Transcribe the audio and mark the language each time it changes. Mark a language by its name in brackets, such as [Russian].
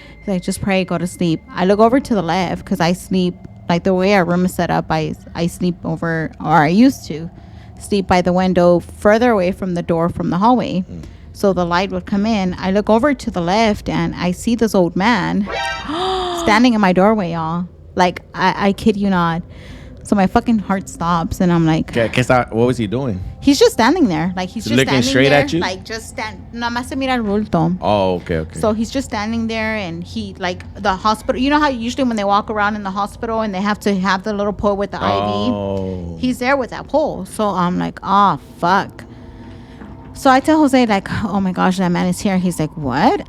[English] He's like, just pray, go to sleep. I look over to the left because I sleep, like, the way our room is set up, I sleep over, or I used to sleep by the window further away from the door from the hallway. So the light would come in. I look over to the left and I see this old man standing in my doorway, y'all. Like, I kid you not. So my fucking heart stops and I'm like, what was he doing? He's just standing there. Like, he's just looking standing straight there, at you? like, just [Spanish] nada más se mira el bulto. [English] Oh, okay. So he's just standing there, and he, like, the hospital, you know how usually when they walk around in the hospital and they have to have the little pole with the IV? He's there with that pole. So I'm like, oh, fuck. So I tell Jose, like, oh my gosh, that man is here. He's like, what?